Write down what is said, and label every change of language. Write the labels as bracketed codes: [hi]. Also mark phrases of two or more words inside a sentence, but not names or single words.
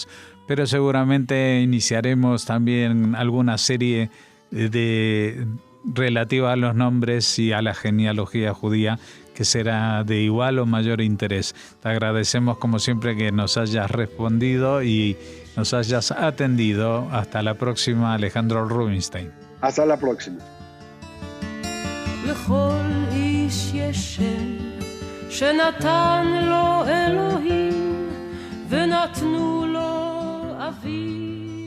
[es] Pero seguramente iniciaremos también alguna serie relativa a los nombres y a la genealogía judía, que será de igual o mayor interés. Te agradecemos como siempre que nos hayas respondido y nos hayas atendido. Hasta la próxima, Alejandro Rubinstein. Hasta la próxima. [he] לכל איש יש שם שנתן לו אלוהים ונתנו לו אביו